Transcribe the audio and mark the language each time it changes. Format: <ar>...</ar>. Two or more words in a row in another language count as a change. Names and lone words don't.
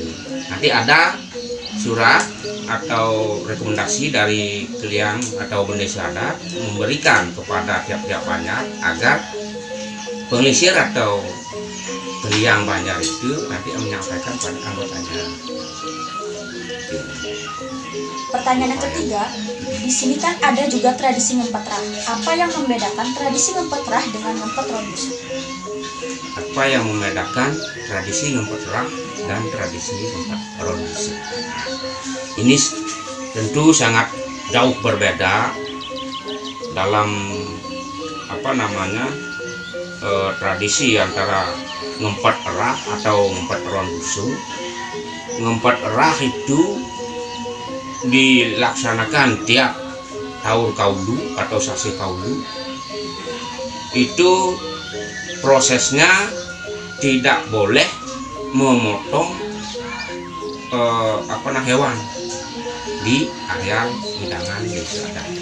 <id>Nanti ada surat atau rekomendasi dari kalian atau Mendesa Adat memberikan kepada tiap-tiap banjar agar pengelisir atau kalian banjar itu nanti menyampaikan pada anggotanya. Pertanyaan yang ketiga, di sini kan ada juga tradisi ngempet rah. Apa yang membedakan tradisi ngempet rah dengan ngempet ron busung? Apa yang membedakan tradisi ngempet rah dan tradisi ngempet ron busung? Ini tentu sangat jauh berbeda dalam tradisi antara ngempet rah atau ngempet ron busung. Ngempet rah itu dilaksanakan tiap tahun kaulu atau sasi kaulu. Itu prosesnya tidak boleh memotong hewan di areal hidangan Desa Adat.</id>